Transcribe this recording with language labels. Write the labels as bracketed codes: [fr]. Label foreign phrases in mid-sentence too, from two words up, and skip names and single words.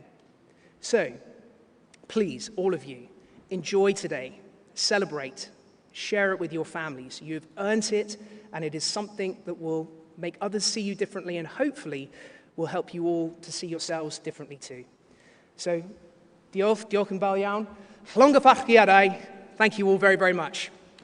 [en] So, please, all of you, enjoy today, celebrate, share it with your families. You've earned it, and it is something that will make others see you differently and hopefully will help you all to see yourselves differently too. So, [cy] diolch yn fawr iawn. Llongyfarchiadau. [en] Thank you all very, very much.